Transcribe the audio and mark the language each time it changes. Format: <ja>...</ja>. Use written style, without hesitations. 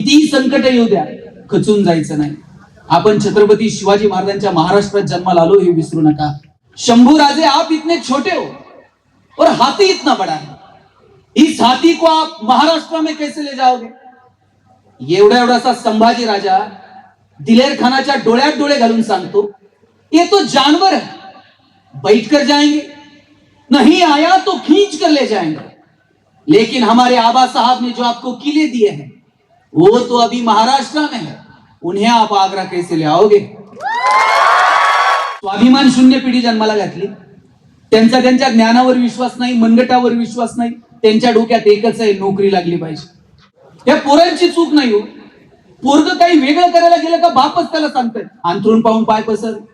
<mr>किती संकट येऊ द्या, खचून जायचं नाही. आपण छत्रपती शिवाजी महाराजांच्या महाराष्ट्रात जन्माला आलो हे विसरू नका.</mr> <hi>शंभू राजे आप इतने छोटे हो और हाथी इतना बड़ा है, इस हाथी को आप महाराष्ट्र में कैसे ले जाओगे?</hi> <mr>एवढासा संभाजी राजा दिलेर खानाच्या डोळ्यात डोळे घालून सांगतो,</mr> <hi>ये तो जानवर है, बैठ कर जाएंगे, नहीं आया तो खींच कर ले जाएंगे, लेकिन हमारे आबा साहब ने जो आपको किले दिए हैं वो तो अभी महाराष्ट्र में है, उन्हें आप आगरा कैसे ले आओगे?</hi> <mr>स्वाभिमान शून्य पिढी जन्माला घातली. त्यांच्या ज्ञानावर विश्वास नाही, मनगटावर विश्वास नाही. त्यांच्या डोक्यात एकच आहे, नोकरी लागली पाहिजे. या पोरांची चूक नाही हो. पोरग काही वेगळं करायला गेलं का बापच त्याला सांगतोय अंथरूण पाहून पाय पसर.</mr>